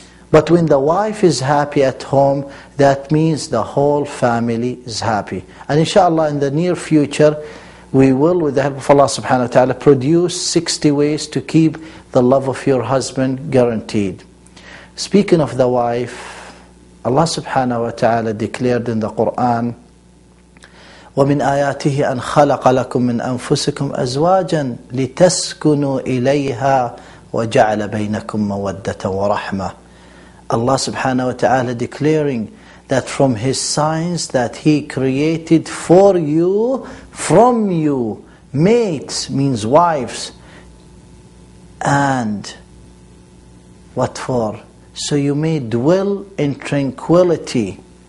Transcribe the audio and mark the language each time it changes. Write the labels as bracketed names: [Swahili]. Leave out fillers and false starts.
[English] But when the wife is happy at home, that means the whole family is happy. And inshallah in the near future, we will, with the help of Allah subhanahu wa ta'ala, produce 60 ways to keep the love of your husband guaranteed. Speaking of the wife, Allah subhanahu wa ta'ala declared in the Quran, [Arabic] وَمِنْ آيَاتِهِ أَنْ خَلَقَ لَكُم مِّنْ أَنفُسِكُمْ أَزْوَاجًا لِتَسْكُنُوا إِلَيْهَا وَجَعَلَ بَيْنَكُم مَّوَدَّةً وَرَحْمَةً. [English] Allah subhanahu wa ta'ala declaring that from His signs that He created for you, from you, mates means wives. And what for? So you may dwell in tranquility.